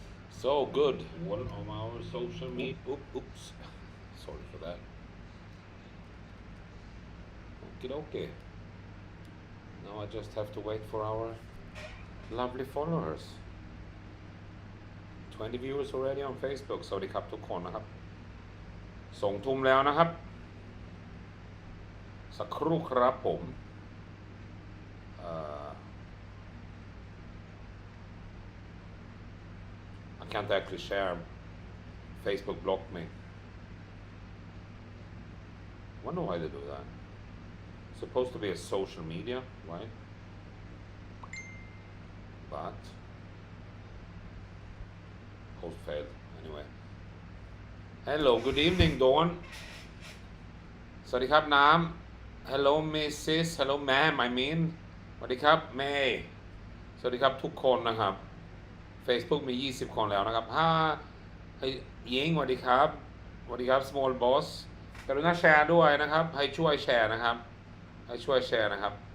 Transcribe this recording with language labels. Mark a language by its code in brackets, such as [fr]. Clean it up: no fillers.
[en] So good. One of our social media. Oops. Sorry for that. Okay. Now I just have to wait for our lovely followers. 20 viewers already on Facebook. [th] สวัสดีครับทุกคนนะครับส่งทุ่มแล้วนะครับสักครู่ครับผม [en] I can't actually share. Facebook blocked me. Wonder why they do that. Supposed to be a social media, right? But post failed anyway. Hello, good evening, Dawn. [th] สวัสดีครับน้ำ [en] Hello, Mrs. Hello, ma'am. I mean. [th] สวัสดีครับ [en] May. [th] สวัสดีครับทุกคนนะครับ Facebook มี20คนแล้วนะครับให้ยิงสวัสดีครับสวัสดีครับ Small Boss กรุณาแชร์ด้วยนะครับให้ช่วยแชร์นะครับให้ช่วยแชร์นะครับ